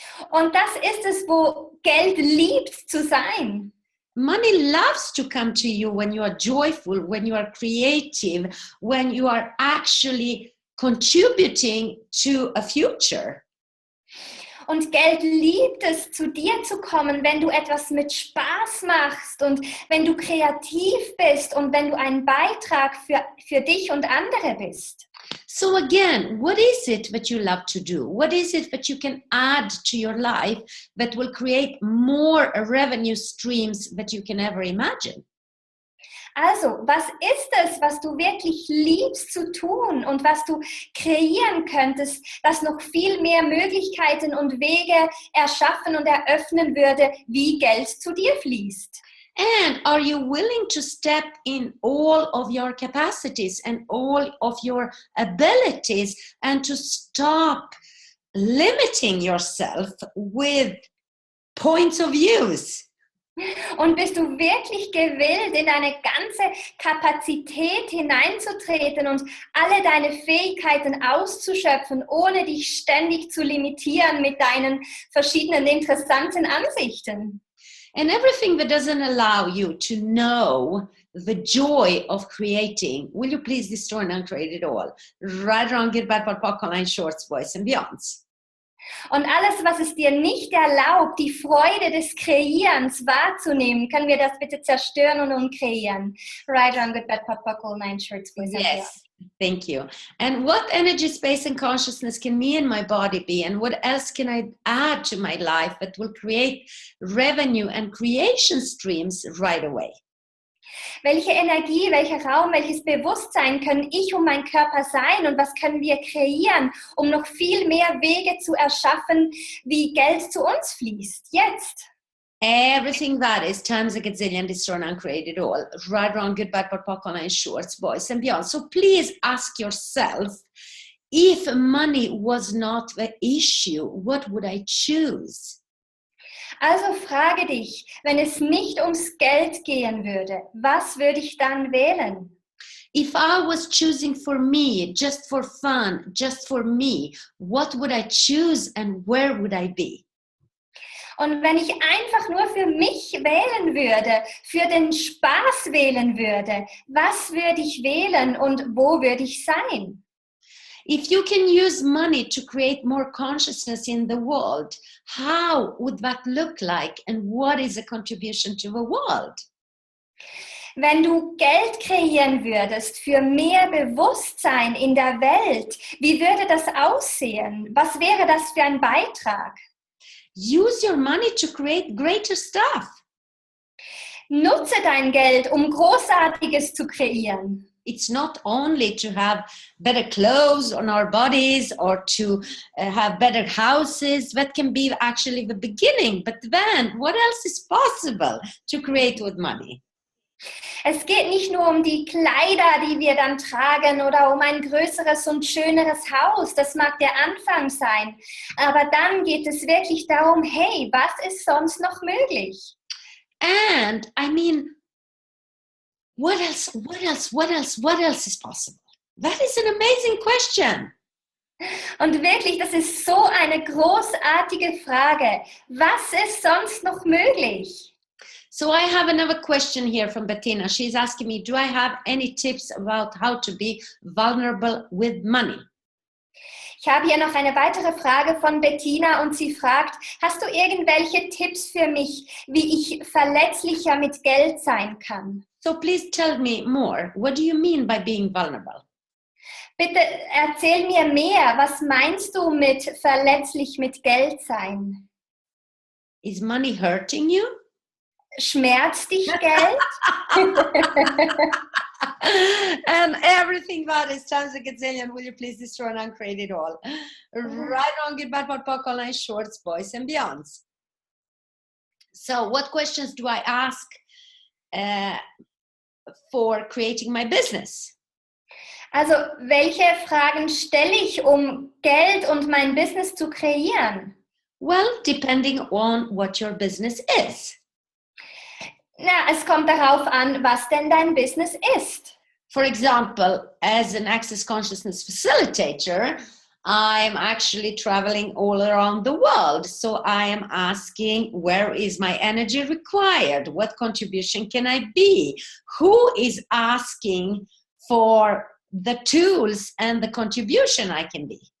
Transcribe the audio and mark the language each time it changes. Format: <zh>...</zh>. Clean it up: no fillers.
<de>Und das ist es, wo Geld liebt zu sein.</de> <en>Money loves to come to you when you are joyful, when you are creative, when you are actually contributing to a future.</en> <de>Und Geld liebt es, zu dir zu kommen, wenn du etwas mit Spaß machst und wenn du kreativ bist und wenn du ein Beitrag für dich und andere bist.</de> <en>So again, what is it that you love to do? What is it that you can add to your life that will create more revenue streams that you can ever imagine?</en> <de>Also, was ist es, was du wirklich liebst zu tun und was du kreieren könntest, das noch viel mehr Möglichkeiten und Wege erschaffen und eröffnen würde, wie Geld zu dir fließt?</de> <en>And are you willing to step in all of your capacities and all of your abilities and to stop limiting yourself with points of views?</en> <de>Und bist du wirklich gewillt, in deine ganze Kapazität hineinzutreten und alle deine Fähigkeiten auszuschöpfen, ohne dich ständig zu limitieren mit deinen verschiedenen interessanten Ansichten?</de> <en>And everything that doesn't allow you to know the joy of creating, will you please destroy and uncreate it all? Right, wrong, good, bad, but online, shorts, boys and beyonds.</en> <de>Und alles, was es dir nicht erlaubt, die Freude des Kreierens wahrzunehmen, können wir das bitte zerstören und umkreieren.</de> <en>Right, wrong, good, bad, pop, all 9 shirts, boys and beyonds. Yes, thank you. And what energy, space, and consciousness can me and my body be? And what else can I add to my life that will create revenue and creation streams right away?</en> <de>Welche Energie, welcher Raum, welches Bewusstsein können ich und mein Körper sein und was können wir kreieren, um noch viel mehr Wege zu erschaffen, wie Geld zu uns fließt, jetzt?</de> <en>Everything that is times a gazillion, destroy and uncreate it all. Right, wrong, good, bad, but online, shorts, boys and beyond. So please ask yourself, if money was not the issue, what would I choose?</en> <de>Also frage dich, wenn es nicht ums Geld gehen würde, was würde ich dann wählen?</de> <en>If I was choosing for me, just for fun, just for me, what would I choose and where would I be?</en> <de>Und wenn ich einfach nur für mich wählen würde, für den Spaß wählen würde, was würde ich wählen und wo würde ich sein?</de> <en>If you can use money to create more consciousness in the world, how would that look like and what is a contribution to the world?</en> <de>Wenn du Geld kreieren würdest für mehr Bewusstsein in der Welt, wie würde das aussehen? Was wäre das für ein Beitrag?</de> <en>Use your money to create greater stuff.</en> <de>Nutze dein Geld, um Großartiges zu kreieren.</de> <en>It's not only to have better clothes on our bodies or to have better houses. That can be actually the beginning. But then what else is possible to create with money?</en> <de>Es geht nicht nur um die Kleider, die wir dann tragen oder um ein größeres und schöneres Haus. Das mag der Anfang sein. Aber dann geht es wirklich darum, hey, was ist sonst noch möglich?</de> <en>And I mean, what else is possible? That is an amazing question.</en> <de>Und wirklich, das ist so eine großartige Frage. Was ist sonst noch möglich?</de> <en>So I have another question here from Bettina. She's asking me, do I have any tips about how to be vulnerable with money?</en> <de>Ich habe hier noch eine weitere Frage von Bettina und sie fragt, hast du irgendwelche Tipps für mich, wie ich verletzlicher mit Geld sein kann?</de> <en>So please tell me more. What do you mean by being vulnerable?</en> <de>Bitte erzähl mir mehr. Was meinst du mit verletzlich mit Geld sein?</de> <en>Is money hurting you?</en> <de>Schmerzt dich Geld?</de> <en>And everything about it times a gazillion. Will you please destroy and uncreate it all? Right on, goodbye, podcast, online, shorts, boys and beyonds. So what questions do I ask for creating my business?</en> <de>Also, welche Fragen stelle ich, um Geld und mein Business zu kreieren?</de> <en>Well, depending on what your business is.</en> <de>Na, es kommt darauf an, was denn dein Business ist.</de> <en>For example, as an Access Consciousness facilitator, I'm actually traveling all around the world. So I am asking, where is my energy required? What contribution can I be? Who is asking for the tools and the contribution I can be?</en>